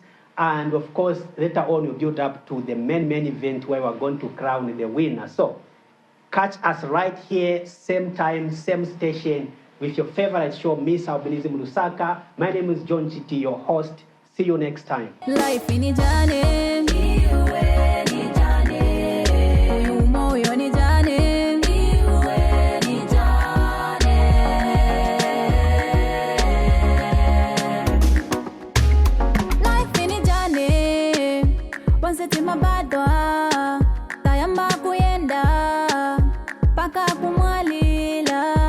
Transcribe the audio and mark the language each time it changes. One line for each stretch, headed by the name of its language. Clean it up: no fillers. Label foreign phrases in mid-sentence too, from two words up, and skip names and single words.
English: And of course, later on, we build up to the main event where we're going to crown the winner. So catch us right here, same time, same station, with your favorite show, Miss Albinism Lusaka. My name is John Chiti, your host. See you next time. Life in
Nyanja: Ijane, iwe Ijane, uyu moyo ni Ijane, iwe Ijane.
English: Life in
Nyanja: Ijane, wanseti mabadwa, tayamba kuyenda, paka kumwalila.